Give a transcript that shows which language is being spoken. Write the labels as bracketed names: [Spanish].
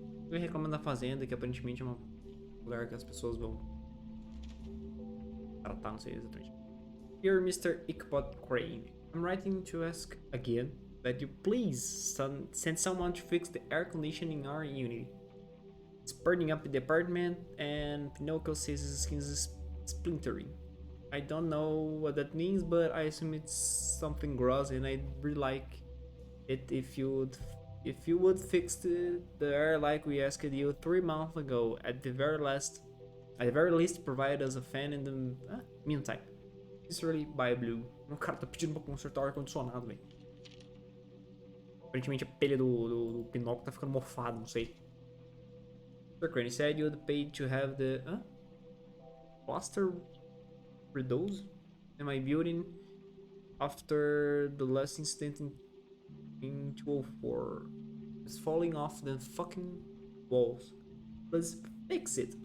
[Portuguese] Eu reclamo da fazenda, que aparentemente é um lugar que as pessoas vão tratar, não sei exatamente. [English] Dear Mr. Ichabod Crane, I'm writing to ask again that you please send someone to fix the air conditioning in our unit. It's burning up the apartment and Pinocchio says his skin is splintering. I don't know what that means, but I assume it's something gross, and I'd really like it if you would fix the error like we asked you 3 months ago. At the very least, provide us a fan in the meantime. Sincerely, by Blue. [Portuguese] O cara tá pedindo pra consertar o ar-condicionado, velho. Aparentemente a pele do Pinóquio tá ficando mofado, não sei. [English] Sir Crane said you'd pay to have the plaster redosed in my building after the last incident in 204. It's falling off the fucking walls. Let's fix it.